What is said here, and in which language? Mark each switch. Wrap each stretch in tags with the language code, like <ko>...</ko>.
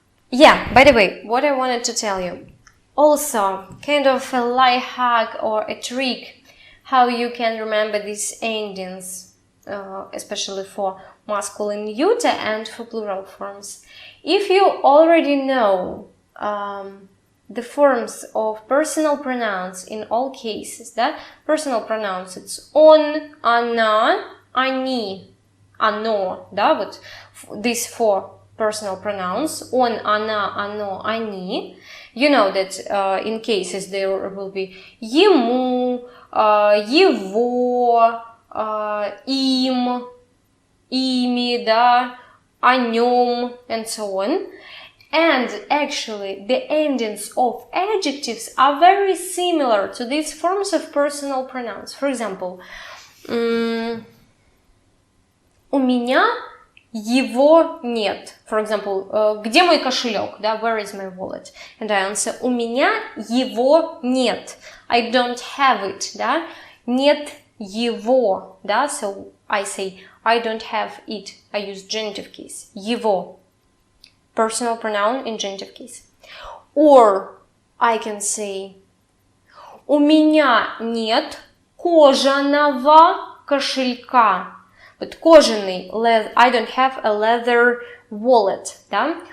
<en>Yeah, by the way, what I wanted to tell you. Also, kind of a life hack or a trick how you can remember these endings. Especially for masculine neuter and for plural forms. If you already know the forms of personal pronouns in all cases, да? Personal pronouns it's</en> <ru>он, она, они, оно,</ru> <en>да?</en> <ru>Вот</ru> <en>these four personal pronouns,</en> <ru>он, она, оно, они.</ru> <en>You know that in cases there will be</en> <ru>ему, его, им, ими,</ru> <en>да,</en> <ru>о нем,</ru> <en>and so on. And actually, the endings of adjectives are very similar to these forms of personal pronouns. For example,</en> <ru>у меня его нет.</ru> <en>For example,</en> <ru>где мой кошелек?</ru> <en>Да, where is my wallet? And I answer,</en> <ru>у меня его нет.</ru> <en>I don't have it, да,</en> <ru>нет его,</ru> <en>да, so I say, I don't have it. I use genitive case. Его. Personal pronoun in genitive case. Or I can say,</en> <ru>у меня нет кожаного кошелька.</ru> <en>But кожаный, I don't have a leather wallet, да.</en>